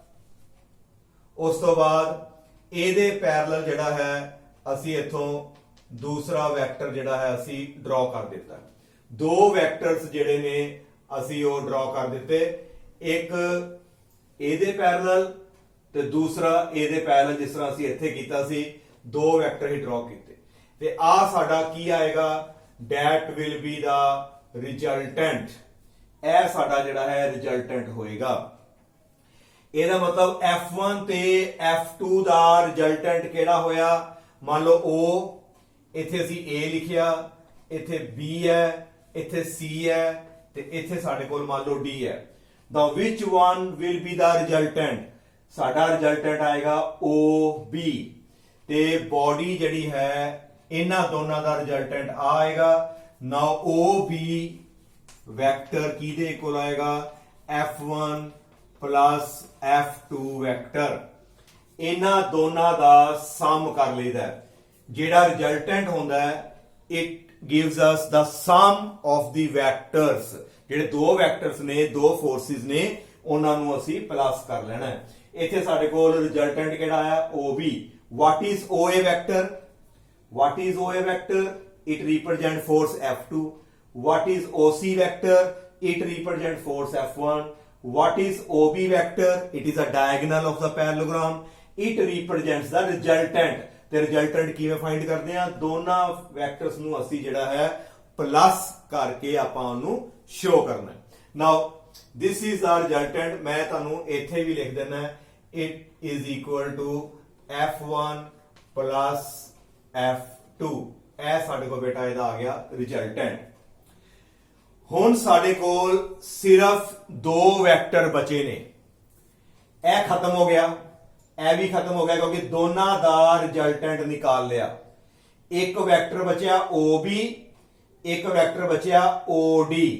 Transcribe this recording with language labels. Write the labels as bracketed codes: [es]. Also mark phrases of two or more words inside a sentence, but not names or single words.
[pa] ਉਸ ਤੋਂ ਬਾਅਦ ਇਹਦੇ ਪੈਰਲਲ ਜਿਹੜਾ ਹੈ ਅਸੀਂ ਇੱਥੋਂ ਦੂਸਰਾ ਵੈਕਟਰ ਜਿਹੜਾ ਹੈ ਅਸੀਂ ਡਰਾ ਕਰ ਦਿੱਤਾ। ਦੋ ਵੈਕਟਰਸ ਜਿਹੜੇ ਨੇ ਅਸੀਂ ਉਹ ਡਰਾ ਕਰ ਦਿੱਤੇ। ਇੱਕ ਇਹਦੇ ਪੈਰਲਲ ਤੇ ਦੂਸਰਾ ਇਹਦੇ ਪੈਰਲਲ, ਜਿਸ ਤਰ੍ਹਾਂ ਅਸੀਂ ਇੱਥੇ ਕੀਤਾ ਸੀ। ਦੋ ਵੈਕਟਰ ਹੀ ਡਰਾ ਕੀਤੇ ਤੇ ਆ ਸਾਡਾ ਕੀ ਆਏਗਾ [en] that will be the resultant [pa] ਇਹ ਸਾਡਾ ਜਿਹੜਾ ਹੈ ਰਿਜ਼ਲਟੈਂਟ ਹੋਏਗਾ ਇਹਦਾ ਮਤਲਬ F1 ਤੇ F2 ਦਾ ਰਿਜ਼ਲਟੈਂਟ ਕਿਹੜਾ ਹੋਇਆ ਮੰਨ ਲਓ O ਇੱਥੇ ਅਸੀਂ A ਲਿਖਿਆ ਇੱਥੇ B ਹੈ ਇੱਥੇ C ਹੈ ਤੇ ਇੱਥੇ ਸਾਡੇ ਕੋਲ ਮੰਨ ਲਓ D ਹੈ [en] the which one will be the resultant [pa] ਸਾਡਾ ਰਿਜ਼ਲਟੈਂਟ ਆਏਗਾ OB ਤੇ ਬੋਡੀ ਜਿਹੜੀ ਹੈ ਇਹਨਾਂ ਦੋਨਾਂ ਦਾ ਰਿਜ਼ਲਟੈਂਟ ਆਏਗਾ now OB ਵੈਕਟਰ ਕਿਹਦੇ ਇਕੁਅਲ ਆਏਗਾ F1 plus F2 ਵੈਕਟਰ ਇਹਨਾਂ ਦੋਨਾਂ ਦਾ ਸਮ ਕਰ ਲਈਦਾ ਜਿਹੜਾ ਰਿਜ਼ਲਟੈਂਟ ਹੁੰਦਾ ਹੈ [en] it gives us the sum of the vectors [pa] ਜਿਹੜੇ ਦੋ ਵੈਕਟਰਸ ਨੇ ਦੋ ਫੋਰਸਿਸ ਨੇ ਉਹਨਾਂ ਨੂੰ ਅਸੀਂ ਪਲੱਸ ਕਰ ਲੈਣਾ ਹੈ ਇੱਥੇ ਸਾਡੇ ਕੋਲ ਰਿਜ਼ਲਟੈਂਟ ਕਿਹੜਾ ਆਇਆ OB [en] what is OA vector what is OA vector it represents force F2 what is OC vector it represents force F1 what is OB vector it is a diagonal of the parallelogram it represents the resultant [pa] ਤੇ ਰਿਜ਼ਲਟੈਂਟ ਕਿਵੇਂ ਫਾਈਂਡ ਕਰਦੇ ਆ ਦੋਨਾਂ ਵੈਕਟਰਸ ਨੂੰ ਅਸੀਂ ਜਿਹੜਾ ਹੈ ਪਲੱਸ ਕਰਕੇ ਆਪਾਂ ਉਹਨੂੰ ਸ਼ੋ ਕਰਨਾ [en] ਨਾਓ this is the resultant [pa] ਮੈਂ ਤੁਹਾਨੂੰ ਇੱਥੇ ਵੀ ਲਿਖ ਦੇਣਾ [en] it is equal to F1 plus [pa] F2 ਇਹ ਸਾਡੇ ਕੋਲ ਬੇਟਾ ਇਹਦਾ ਆ ਗਿਆ ਰਿਜ਼ਲਟੈਂਟ ਹੁਣ ਸਾਡੇ ਕੋਲ ਸਿਰਫ ਦੋ ਵੈਕਟਰ ਬਚੇ ਨੇ ਇਹ ਖਤਮ ਹੋ ਗਿਆ ਇਹ ਵੀ ਖਤਮ ਹੋ ਗਿਆ ਕਿਉਂਕਿ ਦੋਨਾਂ ਦਾ ਰਿਜ਼ਲਟੈਂਟ ਨਿਕਾਲ ਲਿਆ ਇੱਕ ਵੈਕਟਰ ਬਚਿਆ OB ਇੱਕ ਵੈਕਟਰ ਬਚਿਆ OD